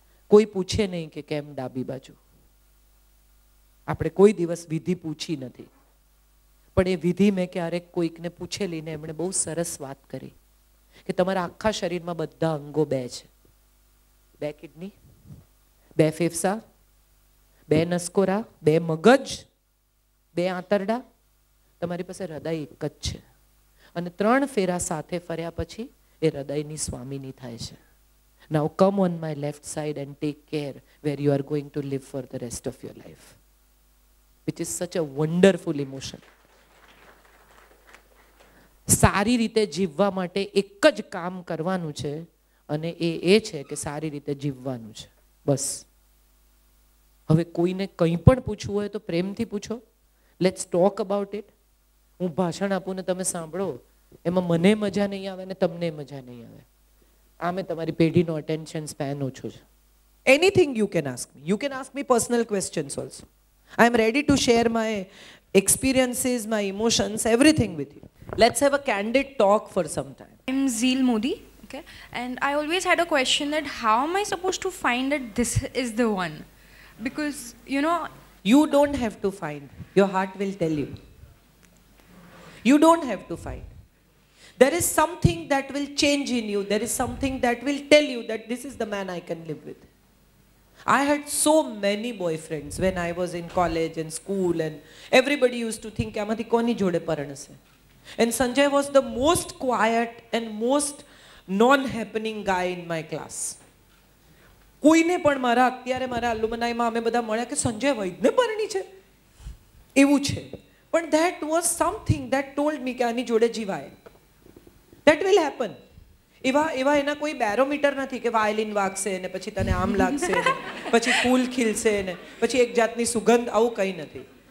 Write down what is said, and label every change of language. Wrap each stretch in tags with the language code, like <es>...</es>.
<gu>કોઈ પૂછે નહીં કે કેમ ડાબી બાજુ. આપણે કોઈ દિવસ વિધિ પૂછી નથી, પણ એ વિધિ મેં ક્યારેક કોઈકને પૂછેલી ને એમણે બહુ સરસ વાત કરી કે તમારા આખા શરીરમાં બધા અંગો 2 છે. 2 કિડની, 2 ફેફસા, 2 નસકોરા, 2 મગજ, 2 આંતરડા, તમારી પાસે હૃદય એક જ છે. અને 3 ફેરા સાથે ફર્યા પછી એ હૃદયની સ્વામીની થાય છે.</gu> <en>Now come on my left side and take care where you are going to live for the rest of your life, which is such a wonderful emotion.</en> <gu>સારી રીતે જીવવા માટે એક જ કામ કરવાનું છે અને એ છે કે સારી રીતે જીવવાનું છે, બસ. હવે કોઈને કંઈ પણ પૂછવું હોય તો પ્રેમથી પૂછો.</gu> <en>Let's talk about it.</en> <gu>હું ભાષણ આપું ને તમે સાંભળો, એમાં મને મજા નહીં આવે ને તમને મજા નહીં આવે. આમે તમારી પેઢીનો અટેન્શન સ્પેન ઓછો છે.</gu> <en>Anything you can ask me. You can ask me personal questions also. I am ready to share my experiences, my emotions, everything with you. Let's have a candid talk for some time. I'm Zeel Modi, okay, and I always had a question that how am I supposed to find that this is the one? Because, you know, You don't have to find. Your heart will tell you. You don't have to find. There is something that will change in you. There is something that will tell you that this is the man I can live with. I had so many boyfriends when I was in college and school, and everybody used to think</en> <gu>આમાંથી કોની જોડે પરણશે.</gu> <en>And Sanjay was the most quiet and most non-happening guy in my class.</en> <gu>કોઈને પણ અત્યારે મારા અલુમનાઈમાં અમે બધા મળ્યા કે સંજય વૈદને પરણી છે એવું છે, પણ</gu> <en>that was something that told me</en> <gu>કે આની જોડે જીવાય.</gu> <en>That will happen.</en> <gu>એવા એના કોઈ બેરોમીટર નથી કે વાયલિન વાગશે ને પછી તને આમ લાગશે ને પછી ફૂલ ખીલશે ને પછી એક જાતની સુગંધ, આવું કંઈ નથી.</gu>